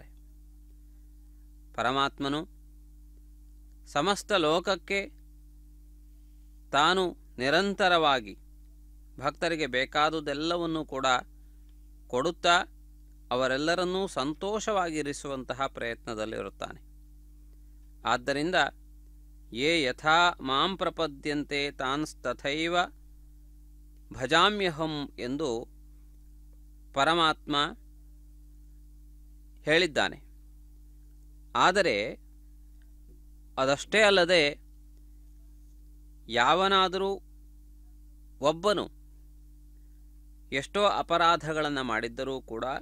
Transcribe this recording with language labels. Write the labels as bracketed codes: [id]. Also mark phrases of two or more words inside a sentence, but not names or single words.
[kn] ಪರಮಾತ್ಮನು ಸಮಸ್ತ ಲೋಕಕ್ಕೆ ತಾನು ನಿರಂತರವಾಗಿ ಭಕ್ತರಿಗೆ ಬೇಕಾದುದೆಲ್ಲವನ್ನೂ ಕೂಡ ಕೊಡುತ್ತಾ ಅವರೆಲ್ಲರನ್ನೂ ಸಂತೋಷವಾಗಿರಿಸುವಂತಹ ಪ್ರಯತ್ನದಲ್ಲಿರುತ್ತಾನೆ. ಆದ್ದರಿಂದ [sa] ಯೇ ಯಥಾ ಮಾಂ ಪ್ರಪದ್ಯಂತೆ ತಾನ್ಸ್ತಥೈವ ಭಜಾಮ್ಯಹಂ [kn] ಎಂದು ಪರಮಾತ್ಮ ಹೇಳಿದ್ದಾನೆ. ಆದರೆ ಅದಷ್ಟೇ ಅಲ್ಲದೆ ಯಾವನಾದರೂ ಒಬ್ಬನು ಎಷ್ಟೋ ಅಪರಾಧಗಳನ್ನು ಮಾಡಿದ್ದರೂ ಕೂಡ